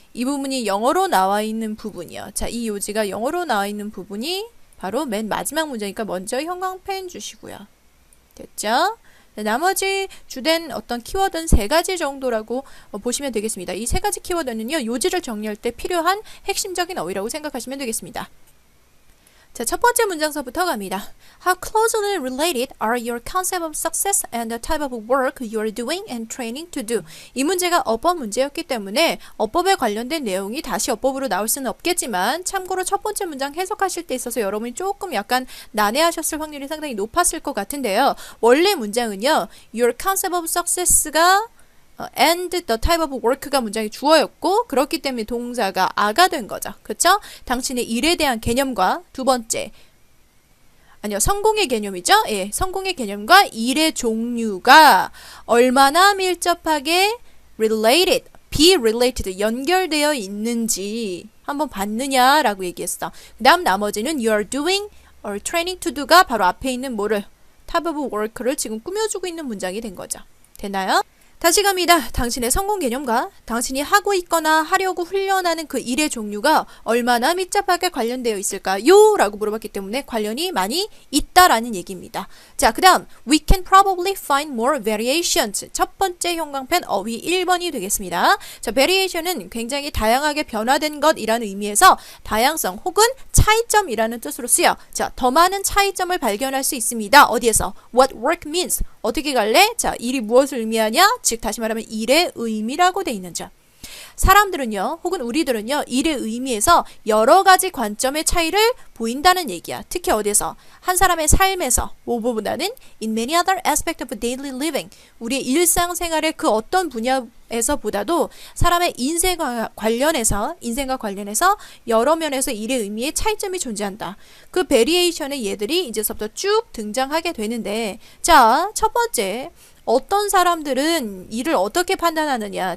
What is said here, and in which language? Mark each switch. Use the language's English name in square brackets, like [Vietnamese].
[Korean] 이 부분이 영어로 나와 있는 부분이요. 자, 이 요지가 영어로 나와 있는 부분이 바로 맨 마지막 문제니까 먼저 형광펜 주시고요. 됐죠? 나머지 주된 어떤 키워드는 세 가지 정도라고 보시면 되겠습니다. 이 세 가지 키워드는요, 요지를 정리할 때 필요한 핵심적인 어휘라고 생각하시면 되겠습니다. 자, 첫 번째 문장서부터 갑니다. [English] How closely related are your concept of success and the type of work you are doing and training to do? [Korean] 이 문제가 어법 문제였기 때문에 어법에 관련된 내용이 다시 어법으로 나올 수는 없겠지만 참고로 첫 번째 문장 해석하실 때 있어서 여러분이 조금 약간 난해하셨을 확률이 상당히 높았을 것 같은데요. 원래 문장은요, [English] your concept of success [Korean] 가 and the type of work가 문장이 주어였고 그렇기 때문에 동사가 a가 된 거죠. 그쵸? 당신의 일에 대한 개념과 두 번째 성공의 개념이죠. 예, 성공의 개념과 일의 종류가 얼마나 밀접하게 related, be related, 연결되어 있는지 한번 봤느냐라고 얘기했어. 그 다음 나머지는 [English] you are doing or training to do [Korean] 가 바로 앞에 있는 뭐를 type of work를 지금 꾸며주고 있는 문장이 된 거죠. 됐나요? 다시 갑니다. 당신의 성공 개념과 당신이 하고 있거나 하려고 훈련하는 그 일의 종류가 얼마나 밀접하게 관련되어 있을까요? 라고 물어봤기 때문에 관련이 많이 있다라는 얘기입니다. 자, 그 다음 [English] We can probably find more variations. [Korean] 첫 번째 형광펜 어휘 1번이 되겠습니다. 자, variation은 굉장히 다양하게 변화된 것이라는 의미에서 다양성 혹은 차이점이라는 뜻으로 쓰여. 자, 더 많은 차이점을 발견할 수 있습니다. 어디에서? [English] What work means. [Korean] 어떻게 갈래? 자, 일이 무엇을 의미하냐? 즉 다시 말하면 일의 의미라고 돼 있는 점. 사람들은요, 혹은 우리들은요, 일의 의미에서 여러 가지 관점의 차이를 보인다는 얘기야. 특히 어디에서? 한 사람의 삶에서, 뭐보다는 [English] in many other aspects of daily living. [Korean] 우리의 일상생활의 그 어떤 분야에서 보다도 사람의 인생과 관련해서 여러 면에서 일의 의미에 차이점이 존재한다. 그 베리에이션의 예들이 이제서부터 쭉 등장하게 되는데, 자, 첫 번째, 어떤 사람들은 일을 어떻게 판단하느냐.